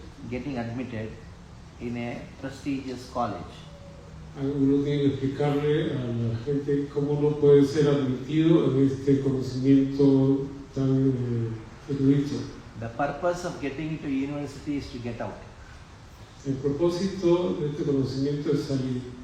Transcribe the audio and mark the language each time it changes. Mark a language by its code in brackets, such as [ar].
[en] Getting admitted in a prestigious college. [es] Uno tiene que explicarle a la gente cómo uno puede ser admitido en este conocimiento tan erudito. [en] The purpose of getting into university is to get out. [es] El propósito de este conocimiento es salir.